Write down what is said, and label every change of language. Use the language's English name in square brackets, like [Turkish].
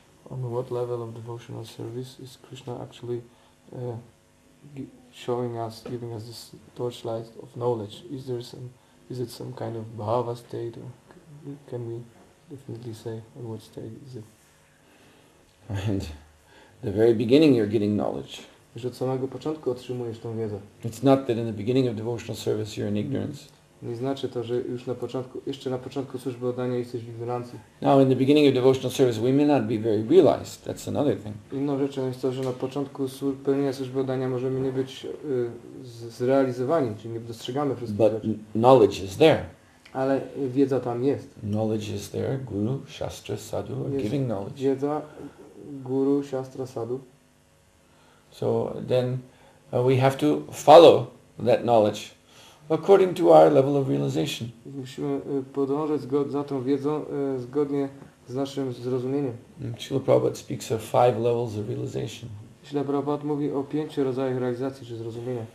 [English] On what level of devotional service is Krishna actually showing us, giving us this torchlight of knowledge? Is it some kind of bhava state, or can we definitely say at what state is it? And the very beginning you're getting knowledge. [Polish] Że od samego początku otrzymujesz tą wiedzę. [English] It's not that in the beginning of devotional service you're in ignorance. [Polish] Nie znaczy to, że już jeszcze na początku służby oddania jesteś w ignorancji. [English] Now in the beginning of devotional service we may not be very realized. That's another thing. [Polish] Inną rzeczą jest to, że na początku pełnienia służby oddania możemy nie być zrealizowani, czyli nie dostrzegamy wszystkich [English] But [Polish] rzeczy. [English] knowledge is there. [Polish] Ale wiedza tam jest. [English] Knowledge is there. Guru, Shastra, Sadhu are [Polish] Jest [English] giving knowledge. [Polish] wiedza, Guru, Shastra, Sadhu. [English] So then we have to follow that knowledge according to our level of realization. [Polish] Musimy podążać za tą wiedzą zgodnie z naszym zrozumieniem. [English] Srila Prabhupada speaks of 5 levels of realization. [Polish] Śrila Prabhupada mówi o 5 rodzajach realizacji czy zrozumienia.